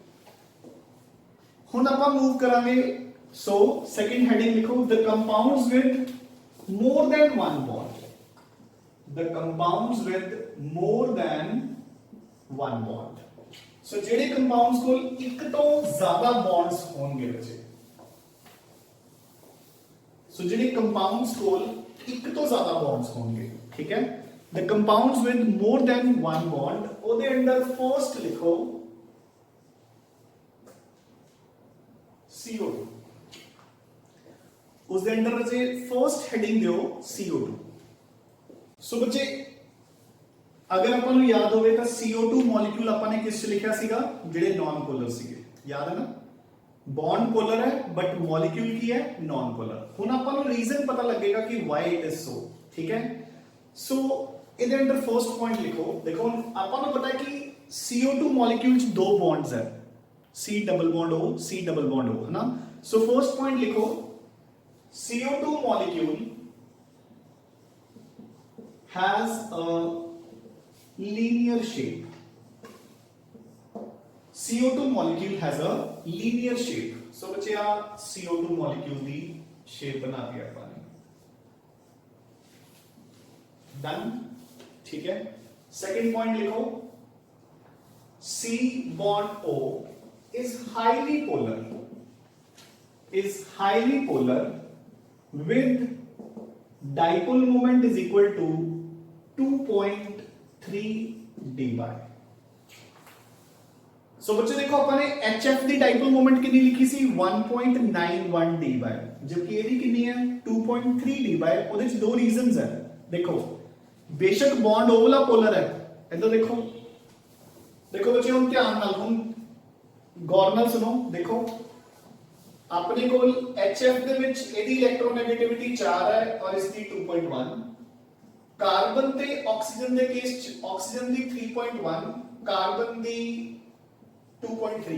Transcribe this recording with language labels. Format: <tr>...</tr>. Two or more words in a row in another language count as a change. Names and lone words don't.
<pa>ਹੁਣ ਆਪਾਂ ਮੂਵ ਕਰਾਂਗੇ।</pa> <en>so second heading ਲਿਖੋ the compounds with more than one bond, the compounds with more than one bond।</en> <pa>ਸੋ ਜਿਹੜੇ ਕੰਪਾਊਂਡਸ ਕੋਲ ਇੱਕ ਤੋਂ ਜ਼ਿਆਦਾ ਬੌਂਡਸ ਹੋਣਗੇ ਬੱਚੇ, ਸੋ ਜਿਹੜੇ ਕੰਪਾਊਂਡਸ ਕੋਲ ਇੱਕ ਤੋਂ ਜ਼ਿਆਦਾ ਬੌਂਡਸ ਹੋਣਗੇ, ਠੀਕ ਹੈ,</pa> <en>the compounds with more than one bond</en> <pa>ਉਹਦੇ ਅੰਦਰ ਫਰਸਟ ਲਿਖੋ</pa> <en>CO2।</en> <pa>ਉਸ ਦੇ ਅੰਦਰ ਬੱਚੇ</pa> <en>first heading</en> <pa>ਦਿਓ CO2। ਸੋ ਬੱਚੇ ਅਗਰ ਆਪਾਂ ਨੂੰ ਯਾਦ ਹੋਵੇ ਤਾਂ CO2 ਮੋਲੀਕਿਊਲ ਆਪਾਂ ਨੇ ਕਿਸ ਚ ਲਿਖਿਆ ਸੀਗਾ, ਜਿਹੜੇ</pa> <en>non polar</en> <pa>ਸੀਗੇ, ਯਾਦ ਹੈ ਨਾ।</pa> <en>bond polar ਹੈ but molecule</en> <pa>ਕੀ ਹੈ</pa> <en>non polar.</en> <pa>ਹੁਣ ਆਪਾਂ ਨੂੰ ਰੀਜ਼ਨ ਪਤਾ ਲੱਗੇਗਾ ਕਿ</pa> <en>why it is so,</en> <pa>ਠੀਕ ਹੈ। ਸੋ ਇਹਦੇ ਅੰਦਰ</pa> <en>first point</en> <pa>ਲਿਖੋ, ਦੇਖੋ ਹੁਣ ਆਪਾਂ ਨੂੰ ਪਤਾ ਹੈ ਕਿ CO2 ਮੋਲੀਕਿਊਲ ਚ ਦੋ ਬੌਂਡਸ ਹੈ</pa> <en>C double bond O C double bond O,</en> <pa>ਹੈ ਨਾ।</pa> <en>so first point ਲਿਖੋ CO2 molecule has a linear shape। CO2 molecule has a linear shape।</en> <pa>so ਬੱਚੇ ਆ CO2 molecule ਦੀ shape ਬਣਾ ਦਿੱਤੀ ਆਪਾਂ ਨੇ, ਡਨ, ਠੀਕ ਹੈ।</pa> <en>second point ਲਿਖੋ C bond O is highly polar, is highly polar with dipole moment is equal to 2.3 dy।</en> <pa>ਸੋ ਬੱਚੇ ਦੇਖੋ ਆਪਾਂ ਨੇ HF ਦੀ</pa> <en>dipole moment</en> <pa>ਕਿੰਨੀ ਲਿਖੀ ਸੀ 1.91 dy, ਜਦਕਿ ਇਹਦੀ ਕਿੰਨੀ ਹੈ 2.3 dy। ਉਹਦੇ ਚ ਦੋ ਰੀਜ਼ਨਸ ਹੈ, ਦੇਖੋ ਬੇਸ਼ੱਕ ਬੌਂਡ ਉਹ ਵਾਲਾ ਪੋਲਰ ਹੈ, ਇੱਧਰ ਦੇਖੋ, ਦੇਖੋ ਬੱਚੇ ਹੁਣ ਧਿਆਨ ਨਾਲ, ਹੁਣ ਗੌਰ ਨਾਲ ਸੁਣੋ, ਦੇਖੋ ਆਪਣੇ ਕੋਲ HF ਦੇ ਵਿੱਚ ਇਹਦੀ ਇਲੈਕਟ੍ਰੋਨੈਗੇਟਿਵਿਟੀ 4 ਹੈ ਔਰ ਇਸ ਦੀ 2.1, ਕਾਰਬਨ ਤੇ ਆਕਸੀਜਨ ਦੇ ਕੇਸ ਚ ਆਕਸੀਜਨ ਦੀ 3.1, ਕਾਰਬਨ ਦੀ 2.3।</pa>